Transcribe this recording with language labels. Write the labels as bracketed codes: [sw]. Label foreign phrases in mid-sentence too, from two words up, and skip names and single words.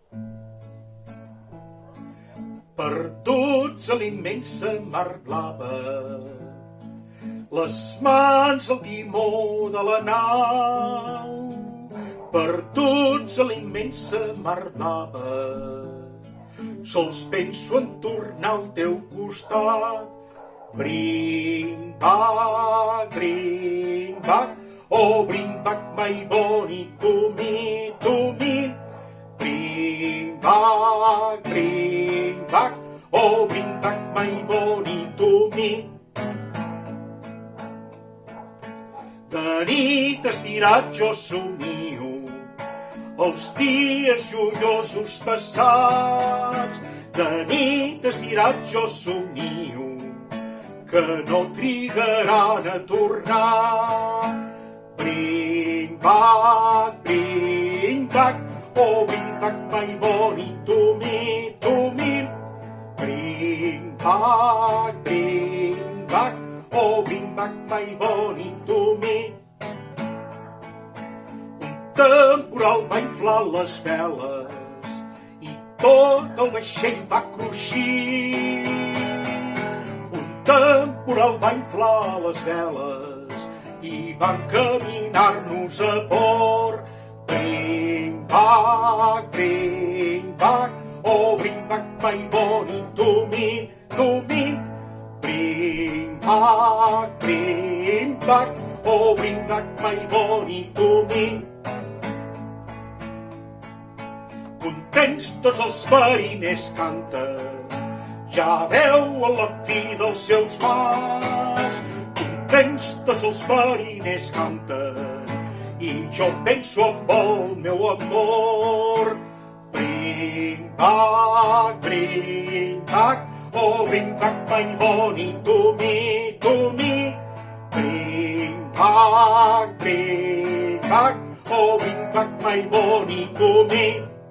[ca] Perduts a l'immensa mar blava, les mans al timó de la nau. Perduts a l'immensa mar blava, sols penso en tornar al teu costat. [en] Bring back, oh bring back my Bonnie to me, to me. Bring back, oh bring back my Bonnie to me. [ca] De nit estirat jo somio els dies joiosos passats. De nit estirat jo somio que no trigaran a tornar. [en] Bring back, oh bring back my Bonnie to me, to me. Bring back, oh bring back my Bonnie to me. [ca] Un temporal va inflar les veles i tot el vaixell va cruixir. Temporal va inflar les veles i va encaminar-nos a port. [en] Bring back, oh bring back my Bonnie to me, to me. Bring back, oh bring back my Bonnie to me. [ca] Contents tots els mariners canten, ja veu a la fi dels seus mars. Contents tots els mariners canten i jo penso amb el meu amor. [en] Bring back, oh bring back my Bonnie to me, to me. Bring back, oh bring back my Bonnie to me.